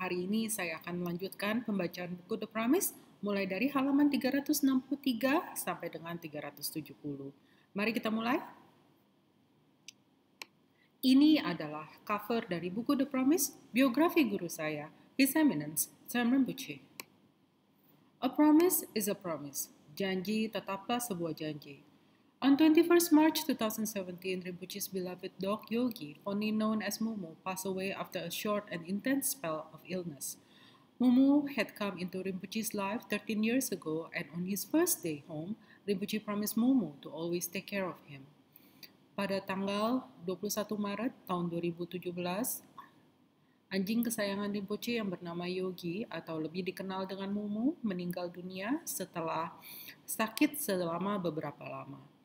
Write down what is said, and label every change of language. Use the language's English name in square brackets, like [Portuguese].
[Indonesian] Hari ini saya akan melanjutkan pembacaan buku The Promise mulai dari halaman 363 sampai dengan 370. Mari kita mulai. Ini adalah cover dari buku The Promise, biografi guru saya, His Eminence, Sam Rinpoche. [English] A promise is a promise. [Indonesian] Janji tetaplah sebuah janji. [English] On 21st March 2017, Rinpoche's beloved dog Yogi, fondly known as Mumu, passed away after a short and intense spell of illness. Mumu had come into Rinpoche's life 13 years ago, and on his first day home, Rinpoche promised Mumu to always take care of him. [Indonesian] Pada tanggal 21 Maret tahun 2017, anjing kesayangan Rinpoche yang bernama Yogi atau lebih dikenal dengan Mumu meninggal dunia setelah sakit selama beberapa lama.